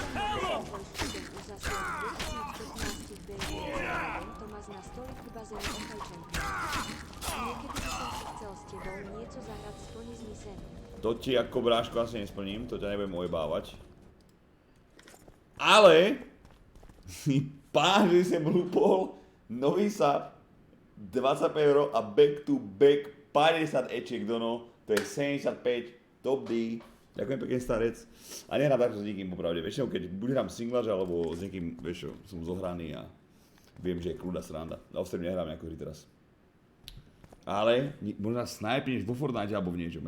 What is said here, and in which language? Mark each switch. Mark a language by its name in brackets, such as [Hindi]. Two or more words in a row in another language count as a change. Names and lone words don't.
[Slovak] To ti ako bráško asi nesplním, to ťa nebudem ojebávať. Ale pán, že sem lúpol nový sub 25 € a [English] back to back [Slovak] 50 ečiek dono, to je 75, top D. Ďakujem pekne, starec. A nehrám takto s nikým, popravde. Väčšinou, keď buď hrám singlač, alebo s niekým, vieš čo, som zohraný a viem, že je kľúda sranda. Na ostrej nehrám nejakú hry teraz. Ale možno snajpneš vo Fortnite alebo v niečom.